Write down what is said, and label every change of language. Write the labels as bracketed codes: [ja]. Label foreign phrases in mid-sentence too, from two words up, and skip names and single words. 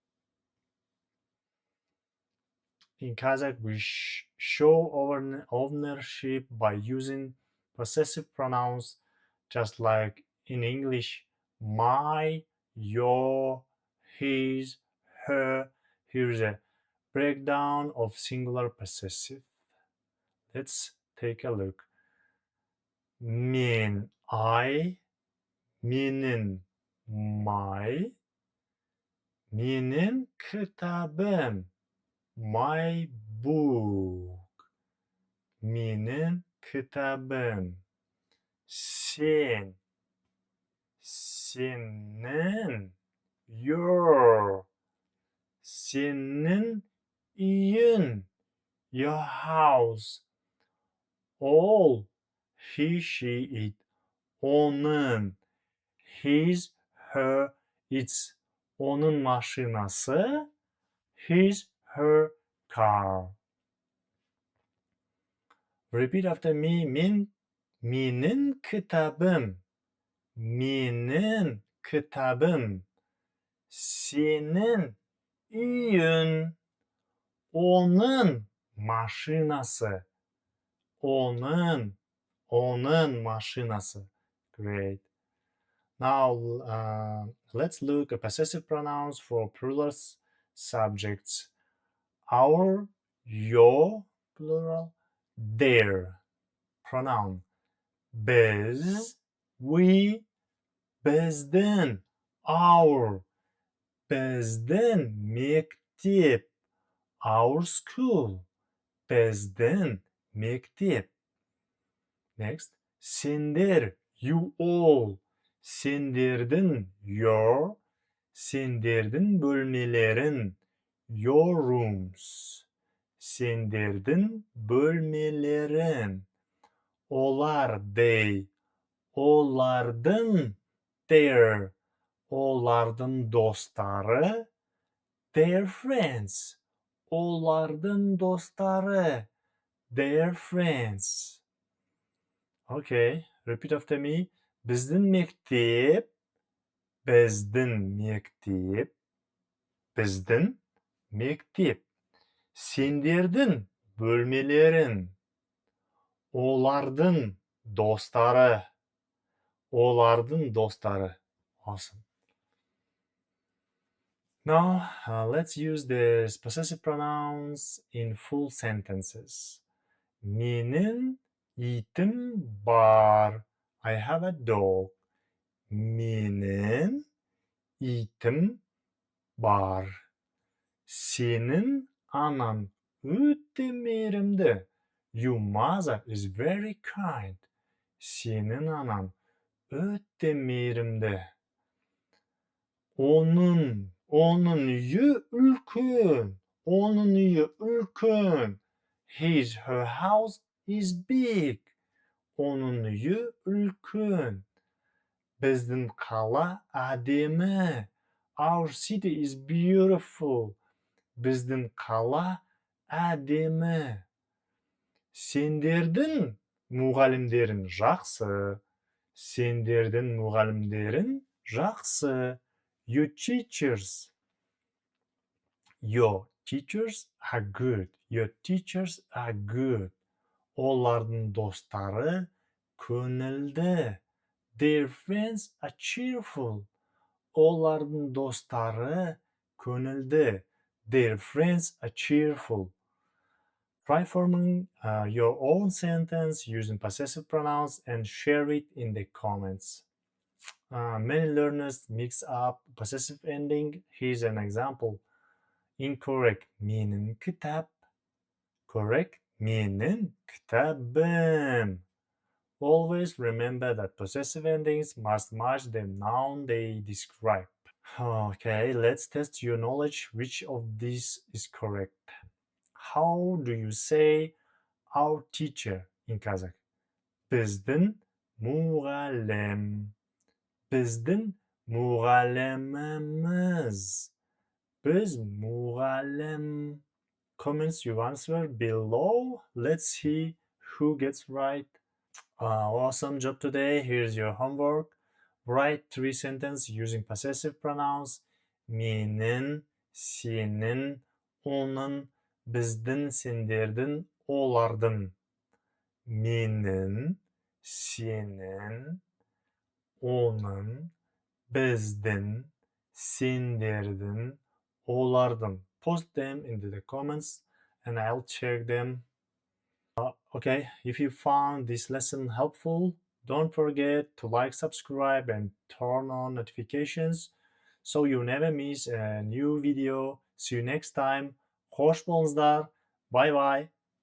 [en] In Kazakh, we show our ownership by using possessive pronouns, just like in English, my, your, his, her. Here's a breakdown of singular possessive. Let's take a look. [kk] Мен, I, менің, my, менің кітабым, [en] my book, [kk] менің кітабым. Сен, сенің, your, сенің үйің, [en] your house. All, he, she, it. Оның, his, her, its. [kk] Оның машинасы, [en] his, her car. Repeat after me. [kk] Менің кітабым. Менің кітабым. Сенің үйің. Оның машинасы. Оның машинасы. [en] Great. Now, let's look at possessive pronouns for plural subjects. Our, your, plural, their, pronoun. [kk] Biz, we, біздің, our, біздің мектеп, [en] our school, [kk] біздің мектеп. Next, сендер, [en] you all, сендердің, your, [kk] сендердің бөлмелерін, [en] your rooms, [kk] сендердің бөлмелерін. Олар, they, олардың, their, олардың достары, [en] their friends, [kk] олардың достары, [en] their friends. Okay, repeat after me. [kk] Біздің мектеп, біздің мектеп, біздің мектеп. Сендердің бөлмелерін, олардың достары, олардың достары. [en] Awesome. Now, let's use the possessive pronouns in full sentences. [kk] Менің итім бар. [en] I have a dog. [kk] Менің итім бар. Сенің анаң өте мейірімді. [en] Your mother is very kind. [kk] Сенің анаң өте мейірімді. Оның үйі үлкен. Оның үйі үлкен. [en] Her house is big. [kk] Оның үйі үлкен. Біздің қала әдемі. [en] Our city is beautiful. [kk] Біздің қала әдемі. Сендердің мұғалімдерің жақсы. Сендердің мұғалімдерің жақсы. [en] Your teachers are good. Your teachers are good. [kk] Олардың достары көңілді. [en] Their friends are cheerful. [kk] Олардың достары көңілді. [en] Their friends are cheerful. Try forming your own sentence using possessive pronouns and share it in the comments. Many learners mix up possessive ending. Here's an example. Incorrect. [kk] Менің кітап. [en] Correct. [kk] Менің кітабым. [en] Always remember that possessive endings must match the noun they describe. Okay, let's test your knowledge. Which of these is correct? How do you say our teacher in Kazakh? [kk] Біздің мұғалім. Біздің мұғаліміміз. Biz мұғалім. [en] Comments your answer below. Let's see who gets right. Awesome job today. Here's your homework. Write 3 sentences using possessive pronouns. [kk] Менің, сенің, оның, біздің, сендердің, олардың. Менің, сенің, оның, біздің, сендердің, олардың. [en] Post them into the comments and I'll check them. Okay, if you found this lesson helpful, don't forget to like, subscribe, and turn on notifications so you never miss a new video. See you next time. [kk] Hoş bolыңыздар. [en] Bye bye.